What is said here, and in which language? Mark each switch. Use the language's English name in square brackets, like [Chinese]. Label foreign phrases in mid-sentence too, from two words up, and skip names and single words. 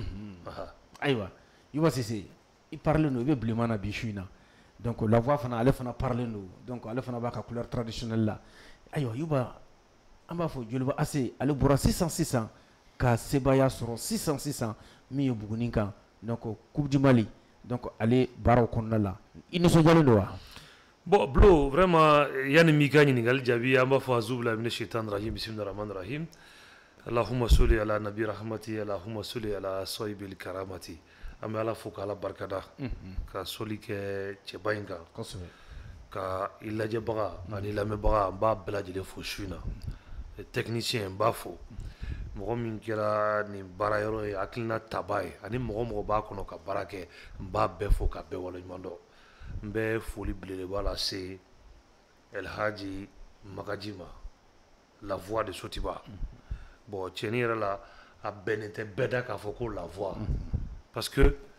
[Bambara] ayiwa Yuba Cissé i parlen don i bɛ bilenman na bi su in na donc La Voix fana ale fana parlen don donc ale fana b'a ka [French] couleur traditionnelle [Bambara] la ayiwa Yuba an b'a fɔ Joliba Ase ale bɔra sisan ka sebaya sɔrɔ sisan min ye Buguni kan donc Coupe du Mali donc ale baaraw kɔnɔna la i nisɔndiyalen don wa. bon Blo vraiment yani m'i ka ɲininkali jaabi an b'a fɔ [Arabic] أعوذ بالله من الشيطان الرجيم بسم الله الرحمن الرحيم اللهم صل على نبي الرحمة اللهم صل على صاحب الكرامة [Bambara] an bɛ Ala fo k'Ala barikada ka soli kɛ cɛba in kan kosɛbɛ ka i lajɛbaga ani lamɛnbaga n b'a bɛɛ lajɛlen fo su in na technicien n b'a fo mɔgɔ min kɛra nin baara yɔrɔ ye hakilina taba ye ani mɔgɔ b'a kɔnɔ ka baara kɛ n b'a bɛɛ fo ka bɛɛ waleɲuman dɔn n bɛ foli belebeleba lase Elhaji Makaji ma La Voix de Sotiba bon tiɲɛni yɛrɛ la a bɛnnen tɛ bɛɛ da k'a fɔ ko La Voix [French] parce que